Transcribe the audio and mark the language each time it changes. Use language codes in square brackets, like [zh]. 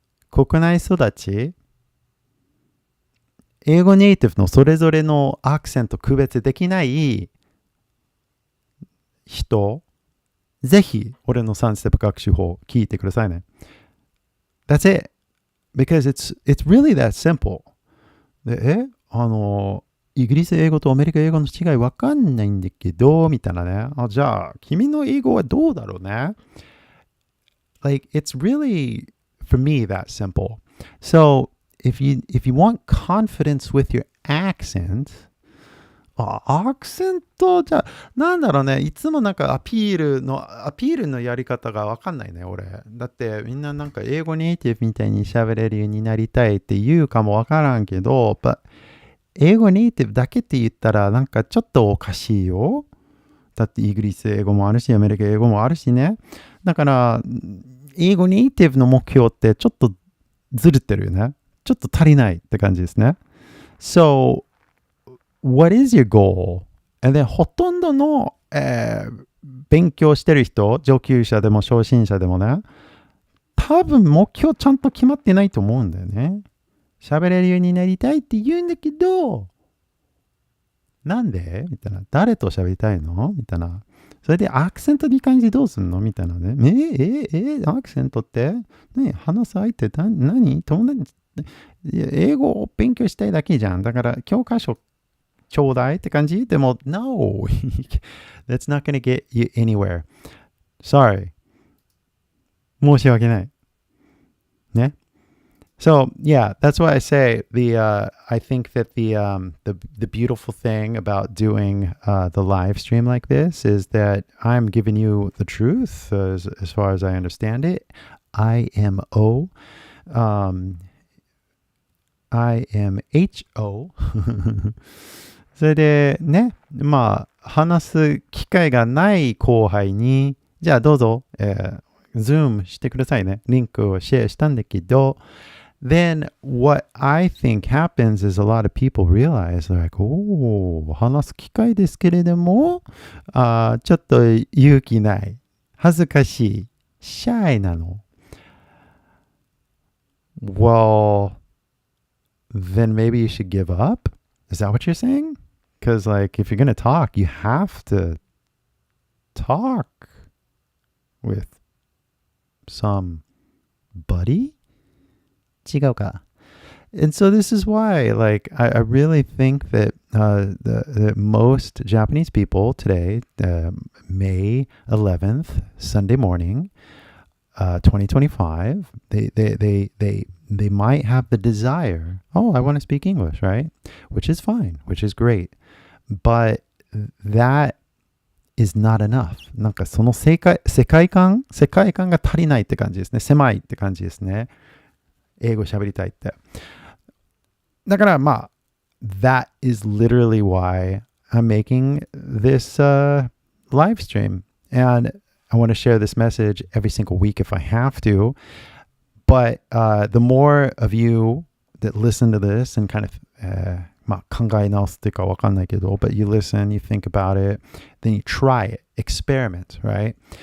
[ja] 国内育ち、英語ネイティブのそれぞれのアクセント区別できない人、ぜひ俺の3ステップ学習法聞いてくださいね。 [en] That's it. Because it's really that simple. [ja] で、イギリス英語とアメリカ英語の違いわかんないんだけど、みたいなね。じゃあ、君の英語はどうだろうね。 [en] Like, it's really, for me, that simple. So, if you want confidence with your accent, [ja] アクセントじゃなんだろうね。いつもなんかアピールのやり方がわかんないね、俺。だってみんななんか英語ネイティブみたいに喋れるようになりたいって言うかもわからんけど、英語ネイティブだけって言ったらなんかちょっとおかしいよ。だってイギリス英語もあるし、アメリカ英語もあるしね。だから、英語ネイティブの目標ってちょっとずれてるよね。ちょっと足りないって感じですね。 [en] So, what is your goal? And then [ja] ほとんどの、勉強してる人、上級者でも初心者でもね、多分目標ちゃんと決まってないと思うんだよね。喋れるようになりたいって言うんだけど、なんでみたいな。誰と喋りたいのみたいな。それでアクセントに関してどうすんのみたいなね。アクセントって話す相手何友達英語を勉強したいだけじゃん。だから教科書ちょうだいって感じでも、 [en] No! That's not gonna get you anywhere. Sorry. [ja] 申し訳ない。ね。 [en] So yeah, that's why I say I think that the beautiful thing about doing the live stream like this is that I'm giving you the truth as far as I understand it. IMO, IMHO. [ja] それでね、まあ話す機会がない後輩に、じゃあどうぞ、Zoom してくださいね。リンクをシェアしたんだけど。 [en] Then what I think happens is a lot of people realize like, [ja] 話す機会ですけれども、ちょっと勇気ない。恥ずかしい。シャイなの。 [en] Well, then maybe you should give up? Is that what you're saying? Because like, if you're going to talk, you have to talk with somebody? [ja] 違うか。 [en] And so this is why, like, I really think that the most Japanese people today, May 11th, Sunday morning, 2025, they might have the desire, I want to speak English, right? Which is fine, which is great. But that is not enough. [ja] なんかその世界観が足りないって感じですね。狭いって感じですね。英語喋りたいって。だからまあ、 [en] that is literally why I'm making this live stream. And I want to share this message every single week if I have to. But the more of you that listen to this and kind of [ja] まあ考え直すっていうかわかんないけど [en] but you listen, you think about it, then you try it, experiment, right?